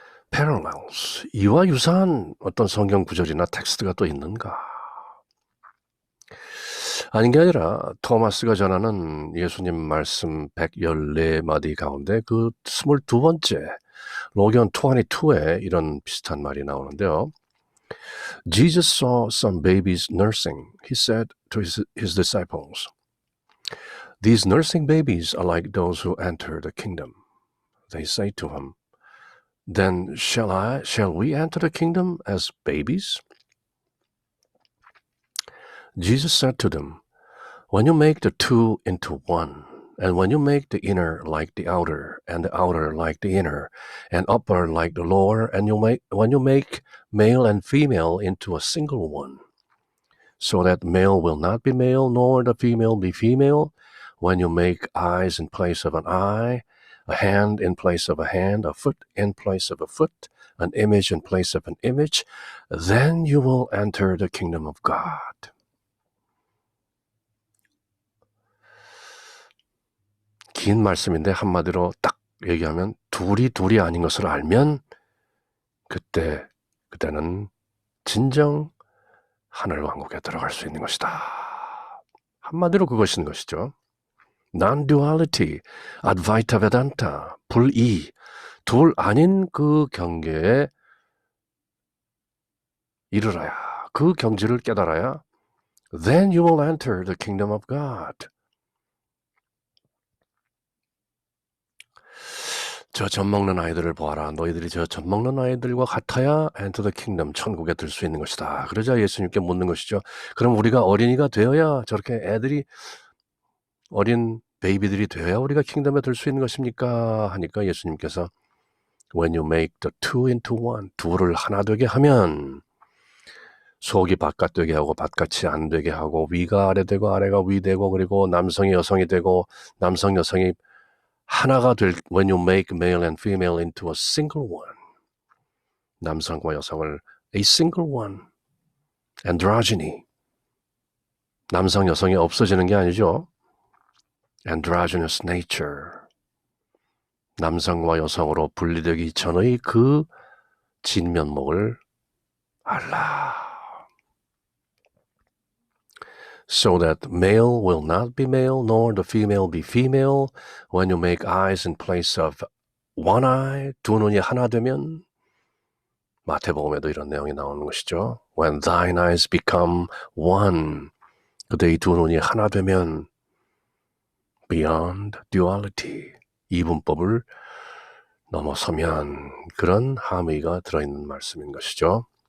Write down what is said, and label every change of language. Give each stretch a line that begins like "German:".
Korean: parallels, 이와 유사한 어떤 성경 구절이나 텍스트가 또 있는가? 아닌 게 아니라 토마스가 전하는 예수님 말씀 114마디 가운데 그 22번째 로기온 22에 이런 비슷한 말이 나오는데요.
English: Jesus saw some babies nursing. He said to his disciples, "These nursing babies are like those who enter the kingdom." They say to him, "Then shall we enter the kingdom as babies?" Jesus said to them, "When you make the two into one, and when you make the inner like the outer, and the outer like the inner, and upper like the lower, and when you make male and female into a single one, so that male will not be male, nor the female be female, when you make eyes in place of an eye, a hand in place of a hand, a foot in place of a foot, an image in place of an image, then you will enter the kingdom of God."
Korean: 긴 말씀인데 한마디로 딱 얘기하면 둘이 아닌 것을 알면 그때는 진정 하늘왕국에 들어갈 수 있는 것이다. 한마디로 그것인 것이죠. Non-duality, Advaita Vedanta, 불이, 둘 아닌 그 경계에 이르러야, 그 경지를 깨달아야
English: then you will enter the kingdom of God.
Korean: 저 젖 먹는 아이들을 보아라. 너희들이 저 젖 먹는 아이들과 같아야
English: enter the kingdom,
Korean: 천국에 들 수 있는 것이다. 그러자 예수님께 묻는 것이죠. 그럼 우리가 어린이가 되어야 저렇게 애들이 어린 베이비들이 되어야 우리가 킹덤에 들 수 있는 것입니까? 하니까 예수님께서
English: When you make the two into one,
Korean: 둘을 하나 되게 하면 속이 바깥 되게 하고 바깥이 안 되게 하고 위가 아래 되고 아래가 위 되고 그리고 남성이 여성이 되고 남성 여성이 하나가 될
English: When you make male and female into a single one,
Korean: 남성과 여성을
English: a single one,
Korean: androgyny, 남성 여성이 없어지는 게 아니죠. androgynous nature, 남성과 여성으로 분리되기 전의 그 진면목을 알라.
English: So that male will not be male, nor the female be female. When you make eyes in place of one eye,
Korean: 두 눈이 하나 되면, 마태복음에도 이런 내용이 나오는 것이죠.
English: When thine eyes become one,
Korean: 그대의 두 눈이 하나 되면,
English: beyond duality,
Korean: 이분법을 넘어서면 그런 함의가 들어있는 말씀인 것이죠.